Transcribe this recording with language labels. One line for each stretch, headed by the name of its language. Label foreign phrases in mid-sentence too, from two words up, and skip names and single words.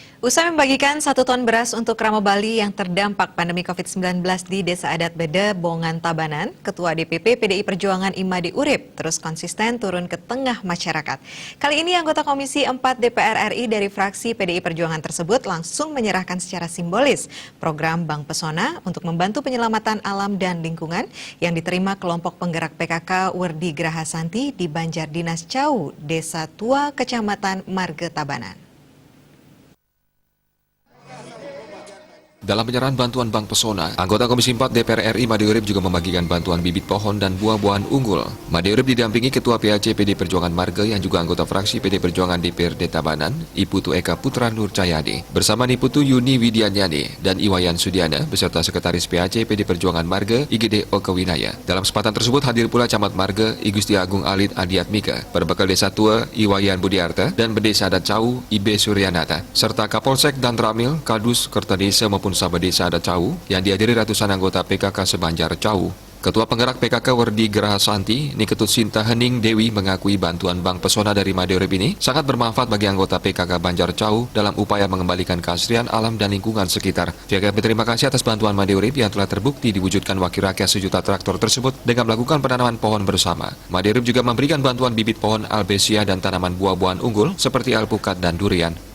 Indonesian: Usai membagikan 1 ton beras untuk Krama Bali yang terdampak pandemi COVID-19 di Desa Adat Bede, Bongan Tabanan, Ketua DPP PDI Perjuangan Imade Urip terus konsisten turun ke tengah masyarakat. Kali ini anggota Komisi 4 DPR RI dari fraksi PDI Perjuangan tersebut langsung menyerahkan secara simbolis program Bank Pesona untuk membantu penyelamatan alam dan lingkungan yang diterima kelompok penggerak PKK Werdi Grahasanti di Banjar Dinas Cau, Desa Tua, Kecamatan Marge Tabanan. Dalam penyerahan bantuan Bank Pesona, anggota Komisi 4 DPR RI Imade Urip juga membagikan bantuan bibit pohon dan buah-buahan unggul. Imade Urip didampingi Ketua PAC PD Perjuangan Marge yang juga anggota fraksi PD Perjuangan DPRD Tabanan, Iputu Eka Putra Nur Cahyadi, bersama Niputu Yuni Widianyani dan Iwayan Sudiana beserta Sekretaris PAC PD Perjuangan Marge IGD Oke Winaya. Dalam kesempatan tersebut hadir pula Camat Marge Igusti Agung Alit Adiatmika, Perbekal Desa Tua Iwayan Budiarta dan Bedesa Adat Cau Ibe Suryanata, serta Kapolsek dan Ramil, Kadus, Kertadesa maupun Sabah Desa Adat Cau yang dihadiri ratusan anggota PKK sebanjar Cau. Ketua penggerak PKK Werdi Grahasanti, Niketut Sinta Hening Dewi mengakui bantuan Bank Pesona dari Imade Urip ini sangat bermanfaat bagi anggota PKK Banjar Cau dalam upaya mengembalikan keasrian alam dan lingkungan sekitar. Pihaknya berterima kasih atas bantuan Imade Urip yang telah terbukti diwujudkan wakil rakyat sejuta traktor tersebut dengan melakukan penanaman pohon bersama. Imade Urip juga memberikan bantuan bibit pohon albesia dan tanaman buah-buahan unggul seperti alpukat dan durian.